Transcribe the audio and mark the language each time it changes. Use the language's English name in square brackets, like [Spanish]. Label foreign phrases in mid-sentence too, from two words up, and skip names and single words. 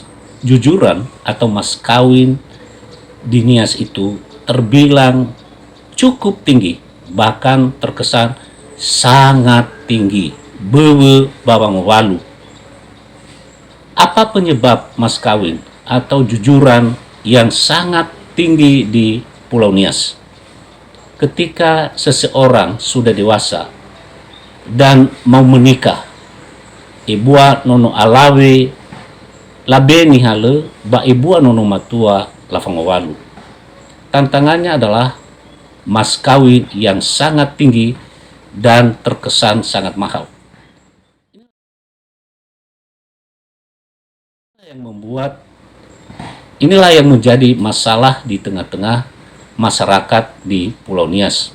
[Indonesian] Jujuran atau mas kawin di Nias itu terbilang cukup tinggi, bahkan terkesan sangat tinggi, [Nias] bewe bawang walu. [Indonesian] Apa penyebab mas kawin atau jujuran yang sangat tinggi di Pulau Nias? Ketika seseorang sudah dewasa dan mau menikah, [Nias] ibua nono alawe labeni hale ba ibua nono matua lafangowalu. [Indonesian] Tantangannya adalah mas kawin yang sangat tinggi dan terkesan sangat mahal. Inilah yang menjadi masalah di tengah-tengah masyarakat di Pulau Nias.